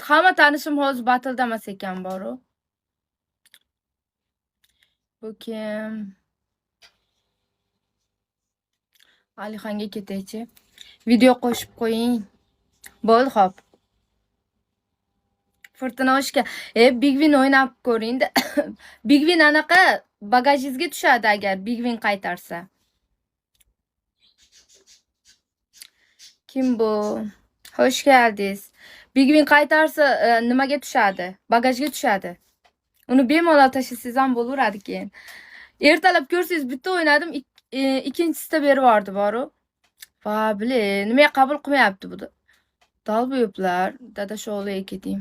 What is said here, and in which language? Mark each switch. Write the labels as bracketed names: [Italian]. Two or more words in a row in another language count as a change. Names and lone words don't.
[Uzbek] Hamma tanishim hozir battle'da emas ekan boru. Bu kim? Alixonga ketaychi. Video qo'shib qo'ying. Bo'ldi, xo'p. [Turkish] Fortuna hoş geldin. [Uzbek] Big Win o'ynab ko'ring-da. Big Win anaqa bagajingizga tushadi agar Big Win qaytarsa. Kim bu? [Turkish] Hoş geldiniz. [Uzbek] Big Win qaytarsa nimaga tushadi? Bagajga tushadi. Uni bemalol tashlasangiz ham bo'laveradi keyin. Ertalab ko'rsangiz bitta o'ynadim, ikkinchisida berib yubordi boru. Va bile, nimaga qabul qilmayapti bu? Dalboyoblar, dada sho'g'liga keting.